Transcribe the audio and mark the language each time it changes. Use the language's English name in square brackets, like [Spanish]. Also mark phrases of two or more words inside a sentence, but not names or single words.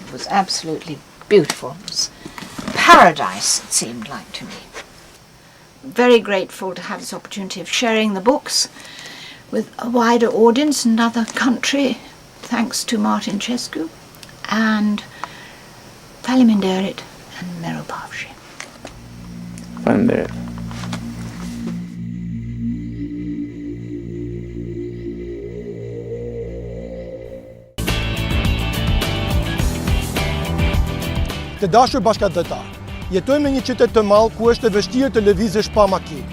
[English] It was absolutely beautiful. It was paradise, it seemed like to me. Very grateful to have this opportunity of sharing the books with a wider audience in another country, thanks to Martin Cescu and Faleminderit and Meropavshi. [Albanian] Faleminderit. Të dashur bashkëdhëtar, jetojmë në një qytet të madh ku është e vështirë të lëvizësh pa makinë.